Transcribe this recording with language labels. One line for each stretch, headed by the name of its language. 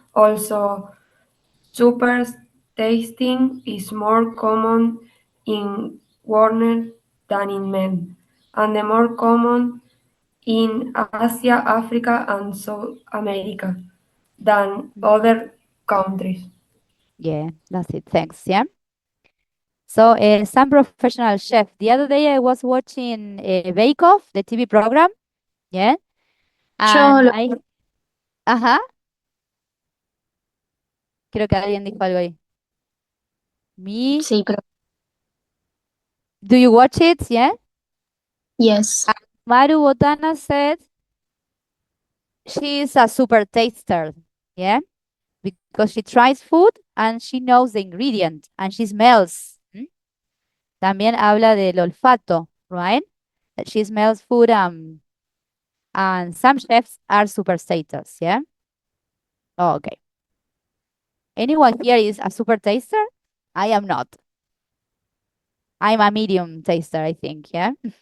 English: Also, super tasting is more common in women than in men, and the more common in Asia, Africa, and South America than other countries. Yeah, that's it. Thanks. Yeah. So, some professional chef. The other day I was watching Bake Off, the TV program. Yeah.
Spanish: Yo
English: And
Spanish: lo, ajá, creo que alguien dijo algo ahí. Me, sí, pero
English: do you watch it? Yeah. yes. Maru Botana said she is a super taster. Yeah. Because she tries food and she knows the ingredient and she smells.
Spanish: También habla del olfato, right?
English: That she smells food and some chefs are super taters, yeah? Oh, okay. Anyone here is a super taster? I am not. I'm a medium taster, I think, yeah?